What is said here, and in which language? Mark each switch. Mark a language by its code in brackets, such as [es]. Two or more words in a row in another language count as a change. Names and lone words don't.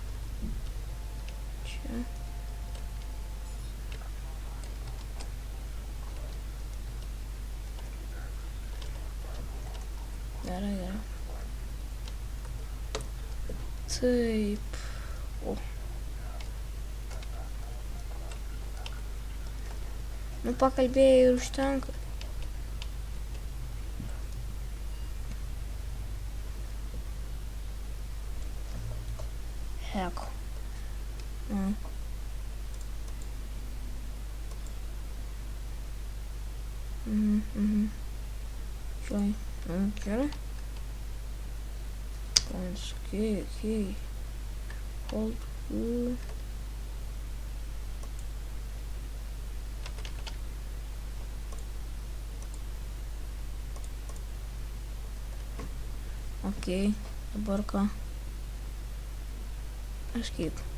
[lt] Čia. Gerai. Taip. O. Nu, pakalbėjai ir užtenka. Heko. [en] Join. Okay. Points. Okay. Hold. [lt] Okay. Dabar ką? Kažkaip.